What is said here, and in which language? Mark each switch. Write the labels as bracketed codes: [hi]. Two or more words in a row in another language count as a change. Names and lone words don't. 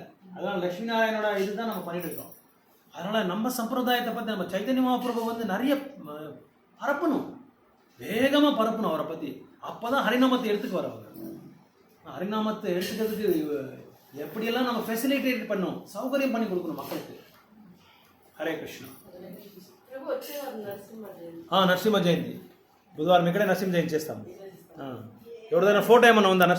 [ta] அதனால் லட்சுமி நாராயணோட இதுதான் நம்ம பண்ணிட்டு இருக்கோம். அதனால் நம்ம சம்பிரதாயத்தை பற்றி நம்ம சைத்தன்ய மகாபிரபு வந்து நிறைய பரப்பணும், வேகமாக பரப்பணும் அவரை பற்றி. அப்போ தான் ஹரிநாமத்தை எடுத்துக்கு வர அவர். ஹரிநாமத்தை எடுத்துக்கிறதுக்கு எப்படியெல்லாம் நம்ம ஃபெசிலிட்டேட் பண்ணணும், சௌகரியம் பண்ணி கொடுக்கணும் மக்களுக்கு. [te] ಹರೇ ಕೃಷ್ಣ. నరసింహ జయంతి బుధవారం ఇక్కడే నరసింహ జయంతి చేస్తాము. ఎవరిదైనా ఫోటో ఏమన్నా ఉందా?